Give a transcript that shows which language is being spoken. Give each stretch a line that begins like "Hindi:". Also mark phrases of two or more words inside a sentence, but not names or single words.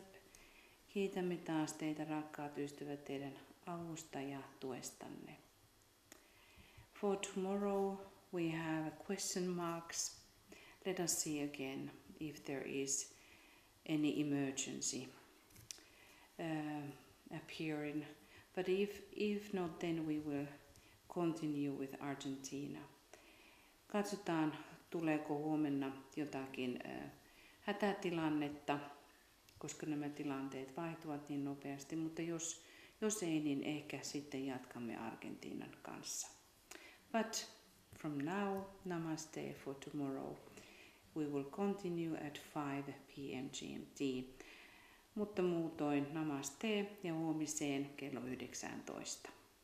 Finnish: Kiitämme taas teitä, rakkaat ystävät, teidän avusta ja tuestanne.
English: For tomorrow we have question marks. Let us see again if there is any emergency appearing. But if not, then we will continue with Argentina.
Finnish: Katsotaan, tuleeko huomenna jotakin hätätilannetta, koska nämä tilanteet vaihtuvat niin nopeasti, mutta jos ei, niin ehkä sitten jatkamme Argentiinan kanssa.
English: But from now, namaste for tomorrow. We will continue at 5 p.m. GMT.
Finnish: Mutta muutoin namaste ja huomiseen kello 19.